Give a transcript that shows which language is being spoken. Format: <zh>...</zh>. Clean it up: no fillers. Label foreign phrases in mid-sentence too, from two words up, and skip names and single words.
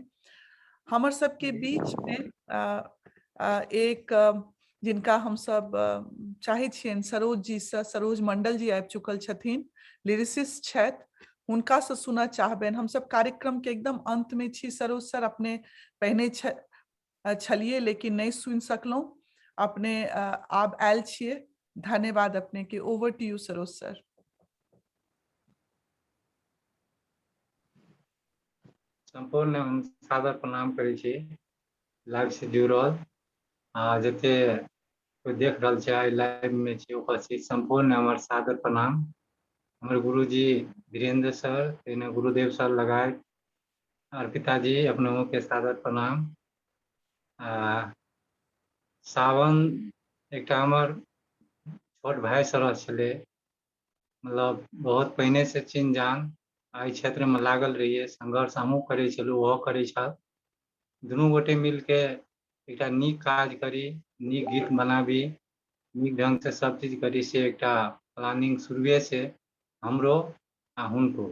<mai>हमर सबके बीच में एक जिनका हम सब चाहे छियन सरोज जी से, सरोज मंडल जी आबि चुकल छथिन, लिरिसिस्ट छथि, हुनका से सुनना चाहबेन। हम सब कार्यक्रम के एकदम अंत में छी। सरोज सर अपने पहने छलिए लेकिन नहीं सुन सकलौं, अपने आब आयल छिए। धन्यवाद अपने के।</mai> <en>over to you</en> <mai>सरोज सर। संपूर्ण हम सादर प्रणाम करै छी लाइव से जुड़ल जते कोई देख रहल छै आइ लाइव में छै उपस्थित संपूर्ण हमर सादर प्रणाम। हमर गुरुजी वीरेंद्र सर, तेने गुरुदेव सर लगाए अर्पिता जी अपनों के सादर प्रणाम। सावन एक हमर छोट भाई सर छले, मतलब बहुत पहिने से चिन्ह जान एहि क्षेत्र में लागल रहिए, संघर्ष हमहूँ करै छलहुँ ओहो करै छल। दुनू गोटे मिलके एक नीक काज करी, नीक गीत बनाबी, नीक ढंग से सब चीज करी, से एक प्लानिंग शुरुए से हमरो आ हुनको।</mai>